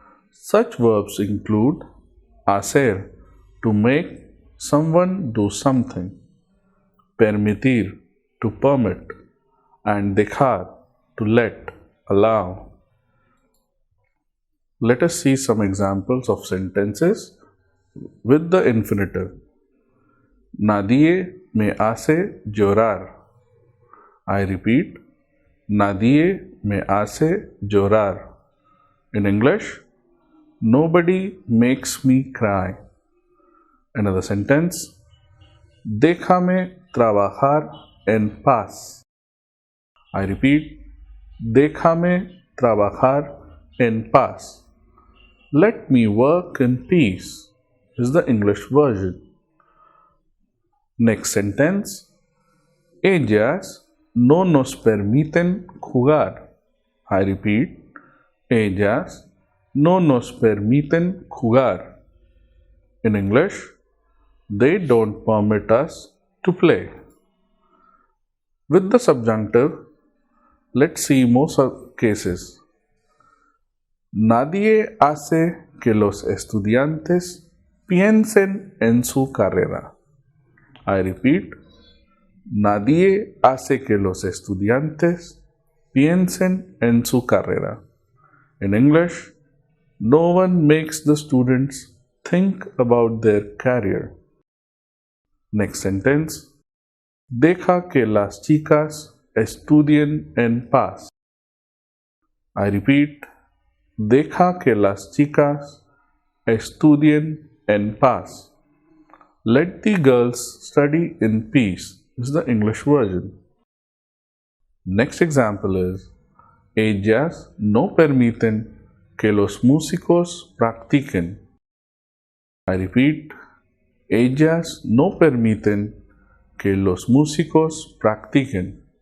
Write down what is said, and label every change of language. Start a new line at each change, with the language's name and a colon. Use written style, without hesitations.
English: Such verbs include hacer, to make someone do something, permitir, to permit, and dejar, to let, allow. Let us see some examples of sentences with the infinitive.
Spanish: Nadie me hace llorar.
English: I repeat,
Spanish: nadie me hace llorar.
English: In English, nobody makes me cry. Another sentence,
Spanish: déjame trabajar en paz.
English: I repeat,
Spanish: déjame trabajar en paz.
English: Let me work in peace is the English version. Next sentence,
Spanish: ellas no nos permiten jugar.
English: I repeat,
Spanish: ellas no nos permiten jugar.
English: In English, they don't permit us to play. With the subjunctive, let's see more cases.
Spanish: Nadie hace que los estudiantes piensen en su carrera.
English: I repeat,
Spanish: nadie hace que los estudiantes piensen en su carrera.
English: In English, no one makes the students think about their career. Next sentence,
Spanish: deja que las chicas estudien en paz.
English: I repeat,
Spanish: deja que las chicas estudien en paz.
English: Let the girls study in peace is the English version. Next example is,
Spanish: ellas no permiten que los músicos practiquen.
English: I repeat,
Spanish: ellas no permiten que los músicos practiquen.